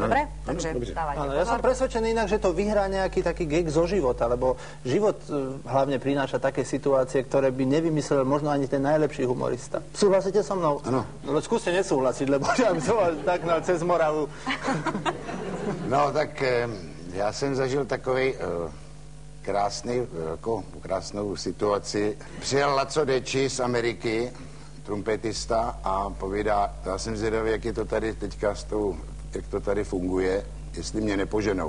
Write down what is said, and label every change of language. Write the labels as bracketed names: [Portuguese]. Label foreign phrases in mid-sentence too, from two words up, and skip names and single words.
[Slovak] Dobre? Takže dávajte pozor. Ja som presvedčený inak, že to vyhrá nejaký taký gag zo života, lebo život hlavne prináša také situácie, ktoré by nevymyslel možno ani ten najlepší humorista. Súhlasíte so mnou? Áno. No skúste nesúhlasiť, lebo ja by som tak cez moravu. [Czech] No tak já jsem zažil takovej krásnou situaci. Přijel Laco Deči z Ameriky, trumpetista, a povídá, já jsem zvědavý, jak je to tady teďka jak to tady funguje, jestli mě nepoženou.